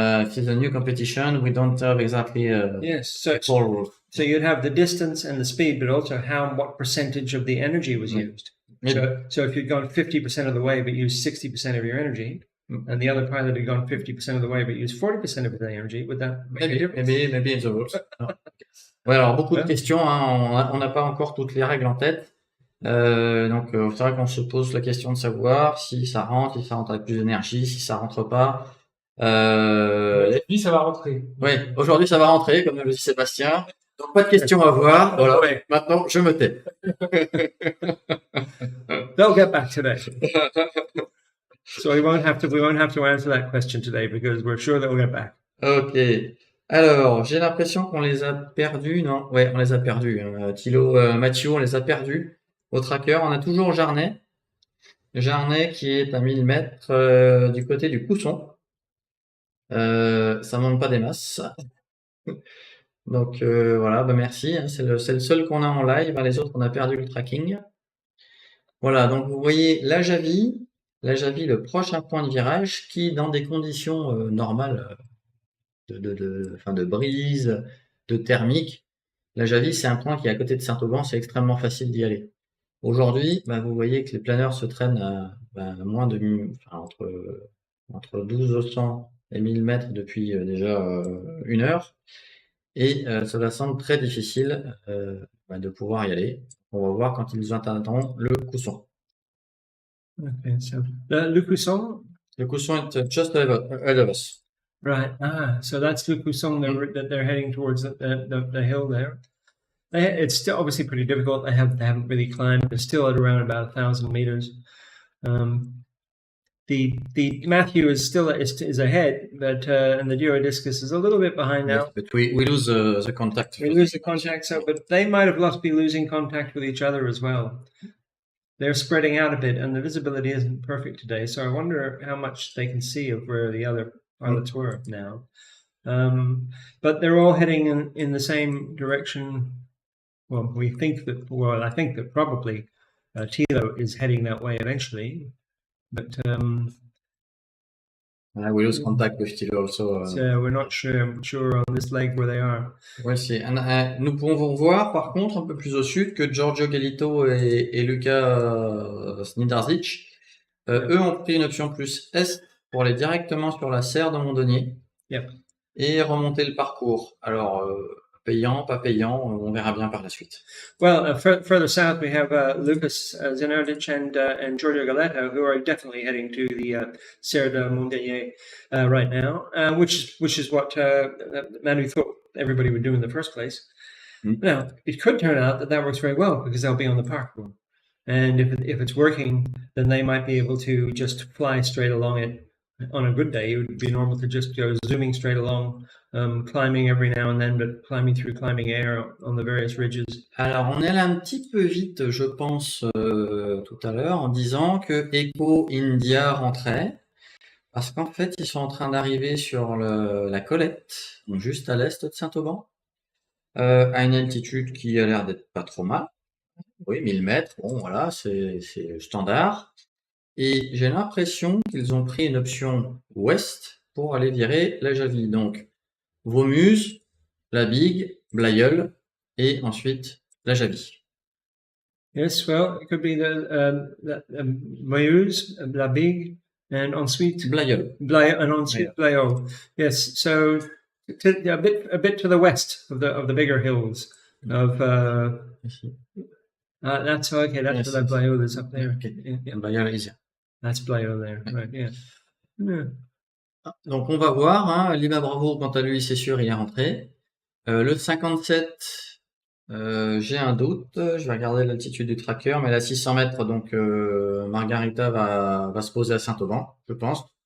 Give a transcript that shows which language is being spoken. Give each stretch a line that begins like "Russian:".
English: If it's a new competition, we don't have exactly full rules. So you'd have the distance and the speed, but also what percentage of the energy was used. So if you'd gone 50% of the way but used 60% of your energy, and the other pilot had gone 50% of the way but used 40% of his energy, would that make a difference? Maybe in the rules.
French: Ouais, alors beaucoup de questions, hein, on n'a pas encore toutes les règles en tête. Donc c'est vrai qu'on se pose la question de savoir si ça rentre avec plus d'énergie, si ça rentre pas. Aujourd'hui, ça va rentrer. Ouais, aujourd'hui ça va rentrer, comme le dit Sébastien. Donc pas de questions à voir. Voilà. Ouais. Maintenant, je me tais.
English: They'll get back today. So we won't have to answer that question today because we're sure they'll get back. Ok.
French: Alors, j'ai l'impression qu'on les a perdus, non? Ouais, on les a perdus. Thilo, Mathieu, on les a perdus. Au tracker, on a toujours Jarnet. Jarnet qui est à 1000 mètres du côté du Cousson. Ça monte pas des masses. Donc voilà, merci. Hein, c'est le seul qu'on a en live. Les autres, on a perdu le tracking. Voilà, donc vous voyez la Javi, le prochain point de virage qui, dans des conditions normales de brise, de thermique, la Javi, c'est un point qui est à côté de Saint-Auban, c'est extrêmement facile d'y aller. Aujourd'hui, bah, vous voyez que les planeurs se traînent à moins de, enfin, entre 1200 et 1000 mètres depuis déjà 1 heure. Et cela semble très difficile de pouvoir y aller. On va voir quand ils atteindront le cousson.
English: Okay, so Le Cousson, Le cousson est just ahead of us. right? So that's Le Cousson that they're heading towards the hill there. It's still obviously pretty difficult. They haven't really climbed. They're still at around about 1,000 meters. The Matthew is still is ahead, but and the Geodiscus is a little bit behind now. Yes, but we lose the contact. We lose the contact, so but they might have be losing contact with each other as well. They're spreading out a bit, and the visibility isn't perfect today. So I wonder how much they can see of where the other pilots were now. But they're all heading in the same direction. Well, I think that probably Tilo is heading that way eventually. But we lose contact with Tilo also. so we're not sure on this leg where they are.
French: Ouais, nous pouvons voir par contre un peu plus au sud que Giorgio, Galleto et Luca Zenardic. Eux ont pris une option plus est pour aller directement sur la serre de Mondonier.
English: Yep.
French: Et remonter le parcours. Alors, payant, pas payant, on verra bien par la suite.
English: Well, further south we have Lucas Zenardic and Giorgio Galleto, who are definitely heading to the Serre de Mondelier right now, which is what Manu thought everybody would do in the first place. Now, it could turn out that works very well because they'll be on the parcours. And if it's working, then they might be able to just fly straight along it. On a good day, it would be normal to just go zooming straight along, climbing every now and then, but climbing air on the various ridges.
French: Alors, on est allé un petit peu vite, je pense, tout à l'heure, en disant que Echo India rentrait, parce qu'en fait, ils sont en train d'arriver sur la Colette, donc juste à l'est de Saint-Auban, à une altitude qui a l'air d'être pas trop mal. Oui, 1000 mètres, bon, voilà, c'est standard. Et j'ai l'impression qu'ils ont pris une option ouest pour aller virer la Javie. Donc, Vaumuse, la Big, Blayeul, et ensuite la Javie.
English: Yes, well, it could be the Meuse, la Big, and ensuite Blayeul. And ensuite Blayeul. Yes, so a bit to the west of the bigger hills of. That's okay. That's where Blayeul is up there. Okay. Yeah. Blayeul is here. That's Blayeul there, right? Yeah.
French: Donc on va voir, hein, Lima Bravo, quant à lui, c'est sûr, il est rentré. Le 57, j'ai un doute, je vais regarder l'altitude du tracker, mais à 600 mètres, donc Margarita va se poser à Saint-Auban, je pense.